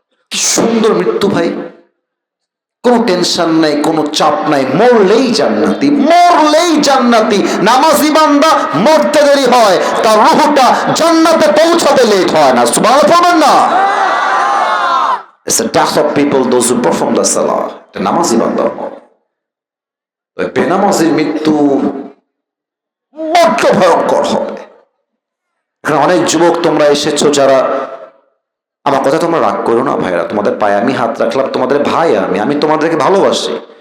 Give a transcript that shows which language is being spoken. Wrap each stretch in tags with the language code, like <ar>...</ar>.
<bn>কি সুন্দর মৃত্যু ভাই, কোনো টেনশন নাই, কোনো চাপ নাই, মরলেই জান্নাতি, মরলেই জান্নাতি। নামাজি বান্দা মরতে দেরি হয়, তার রুহুটা জান্নাতে পৌঁছাতে লেট হয় না। সুবহানাল্লাহ পড়বেন না?</bn> <en>It's the death of people, those who perform the salah.</en> <bn>এটা নামাজি বান্দার মত। ওই বেনামাজির মৃত্যু বড্ড ভয়ঙ্কর হবে। এখানে অনেক যুবক তোমরা এসেছো যারা, আমার কথা তোমরা রাগ করো না ভাইরা, তোমাদের পায়ে আমি হাত রাখলাম, তোমাদের ভাই আমি তোমাদেরকে ভালোবাসি।</bn>